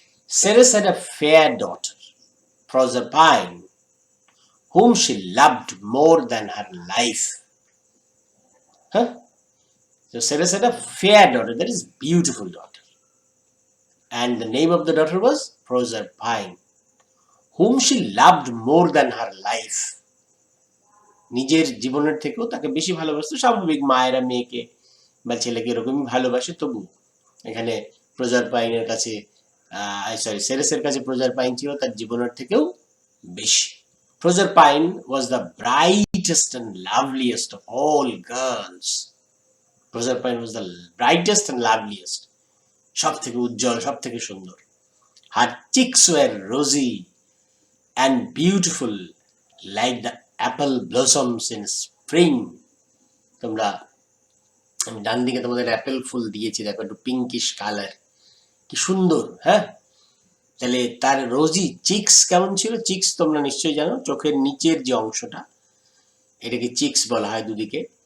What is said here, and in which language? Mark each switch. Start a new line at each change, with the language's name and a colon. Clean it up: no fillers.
English: Ceres had a fair daughter, Proserpine, whom she loved more than her life. So Ceres had a fair daughter, that is beautiful daughter. And the name of the daughter was Proserpine, whom she loved more than her life.
Bangla: নিজের জীবনের থেকেও তাকে বেশি ভালোবাসতো। স্বাভাবিক, মায়েরা মেয়েকে বা ছেলেকে এরকমই ভালোবাসে। তবু এখানে প্রজারপাইনের কাছে সেরেসের কাছে প্রজারপাইন ছিল তার জীবনের থেকেও বেশি।
English: Proserpine was the brightest and loveliest of all girls. Proserpine was the brightest and loveliest,
Bangla: সব থেকে উজ্জ্বল, সব থেকে সুন্দর।
English: Her cheeks were rosy and beautiful like the apple blossoms in spring.
Bangla: তোমরা, আমি ডান দিকে তোমাদের অ্যাপেল ফুল দিয়েছি, দেখো একটু পিঙ্কিশ কালার, কি সুন্দর। হ্যাঁ, তাহলে তার রোজি চিক্স কেমন ছিল? চিক্স তোমরা নিশ্চয়ই জানো, চোখের নিচের যে অংশটা, এটাকে চিক্স বলা হয় দুদিকে।